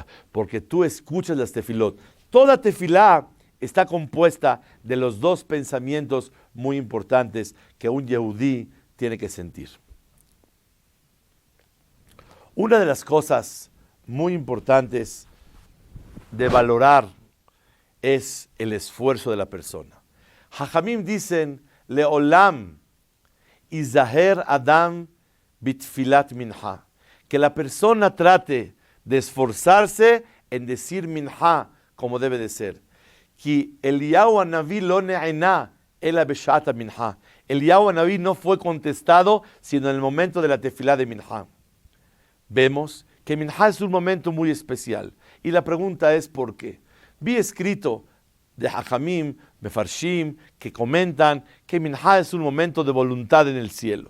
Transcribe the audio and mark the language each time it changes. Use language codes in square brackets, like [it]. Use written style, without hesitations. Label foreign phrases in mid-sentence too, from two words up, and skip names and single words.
[es] Porque tú escuchas las tefilot. Toda tefilá está compuesta de los 2 pensamientos muy importantes que un yehudí tiene que sentir. Una de las cosas muy importantes de valorar es el esfuerzo de la persona. Jajamim dicen, [he] לעולם יזהר אדם בתפילת מנחה. [es] Que la persona trate de esforzarse en decir minha como debe de ser. [he] Que אליהו הנביא לא נענה אלא בשעת מנחה. [es] Eliyahu Hanaví no fue contestado sino en el momento de la tefilá de minha. Vemos que minha es un momento muy especial. Y la pregunta es ¿por qué? Vi escrito de Hajamim, Mefarshim, que comentan que minha es un momento de voluntad en el cielo.